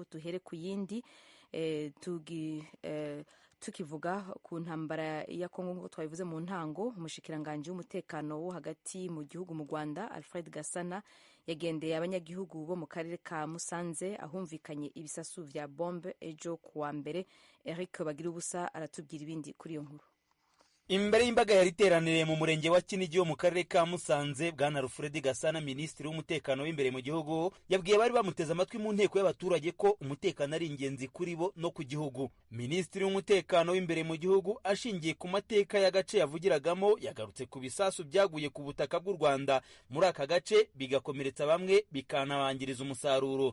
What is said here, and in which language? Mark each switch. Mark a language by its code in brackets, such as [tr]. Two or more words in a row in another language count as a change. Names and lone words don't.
[rn] Tuhere ku yindi tukivuga ku ntambara ya Kongo ngo twabivuze mu ntango. Umushikiranganji w'umutekano wo hagati mu gihugu mu Rwanda Alfred Gasana yagendeye abanyagihugu bo mu karere ka Musanze ahumvikanye ibisasu vya bombe ejo kuwa mbere. Eric Bagirubusa aratubwira ibindi kuri iyo nkuru. [rw] Imbere y'imbaga yari iteraniriye mu murenge wa Kinigi wo mu karere ka Musanze, Bwana Alfred Gasana, minisitiri w'umutekano w'imbere mu gihugu, yabwiye bari bamuteze amatwi mu nteko y'abaturage ko umutekano ari ingenzi kuri bo no ku gihugu. Minisitiri w'umutekano w'imbere mu gihugu ashingiye ku mateka y'agace yavugiragamo yagarutse ku bisasu byaguye ku butaka bw'u Rwanda muri aka gace bigakomeretsa bamwe bikanabangiriza umusaruro.